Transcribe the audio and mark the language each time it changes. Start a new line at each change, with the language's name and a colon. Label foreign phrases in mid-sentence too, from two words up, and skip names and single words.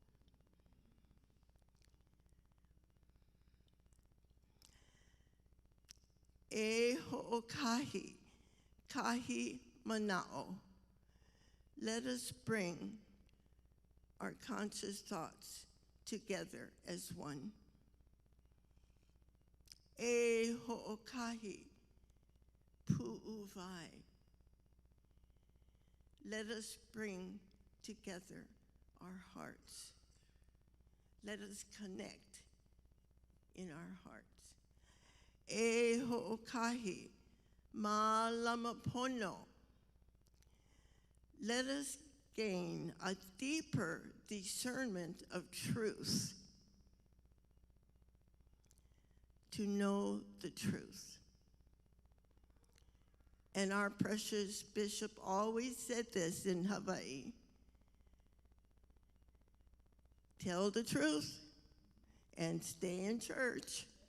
Hawaiian: E ho'okahi, kahi mana'o.
English: Let us bring our conscious thoughts together as one.
Hawaiian: E ho'okahi, pu'uvai.
English: Let us bring together our hearts. Let us connect in our hearts.
Hawaiian: E ho'okahi, malamapono.
English: Let us gain a deeper discernment of truth, to know the truth. And our precious bishop always said this in Hawaii: tell the truth and stay in church.